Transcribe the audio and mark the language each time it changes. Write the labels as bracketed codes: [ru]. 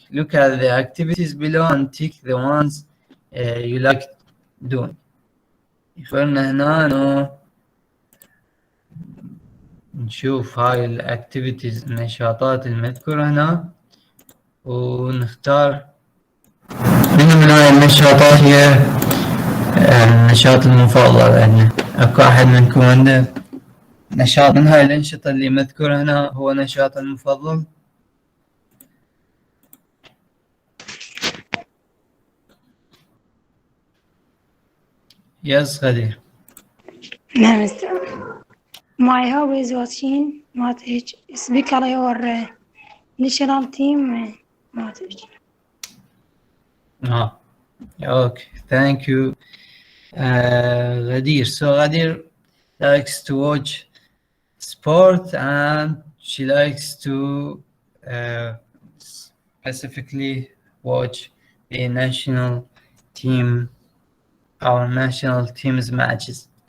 [en] Look at the activities below and tick the ones you like doing. [ar] يخبرنا هنا إنه نشوف هاي الأكتيفيتيز النشاطات المذكورة هنا ونختار من هاي النشاطات هي النشاط المفضل عندنا. أكو أحد منكم عنده نشاط من هاي الأنشطة اللي مذكورة هنا هو نشاط المفضل؟ Yes, غدير. نعم مستر. [en] My hobby is watching Matic speak على your national team Matic. Okay, thank you. غدير. So غدير likes to watch sport and she likes to specifically watch the national team, our national team's matches.